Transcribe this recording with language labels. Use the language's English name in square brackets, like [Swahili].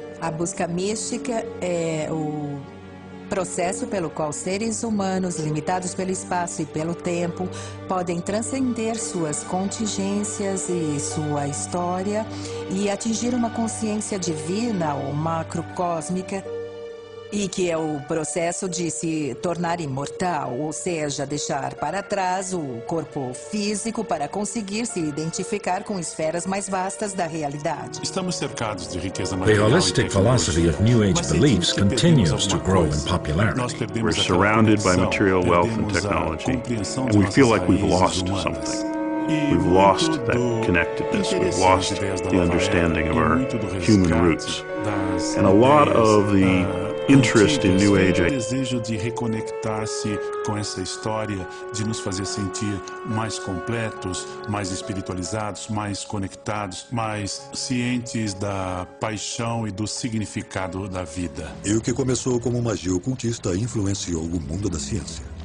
[Portuguese] A busca mística é o processo pelo qual seres humanos, limitados pelo espaço e pelo tempo, podem transcender suas contingências e sua história e atingir uma consciência divina ou macrocósmica, e que é o processo de se tornar imortal, ou seja, deixar para trás o corpo físico para conseguir se identificar com esferas mais vastas da realidade. Estamos cercados de riqueza [English] The material holistic philosophy of New Age beliefs continues to grow in popularity. We're surrounded by material wealth and technology, and we feel like we've lost something. We've lost that connectedness. We've lost the understanding of our human roots. And a lot of the interest in New Age. [Portuguese] O desejo de reconectar-se com essa história, de nos fazer sentir mais completos, mais espiritualizados, mais conectados, mais cientes da paixão e do significado da vida. E o que começou como magia ocultista influenciou o mundo da ciência.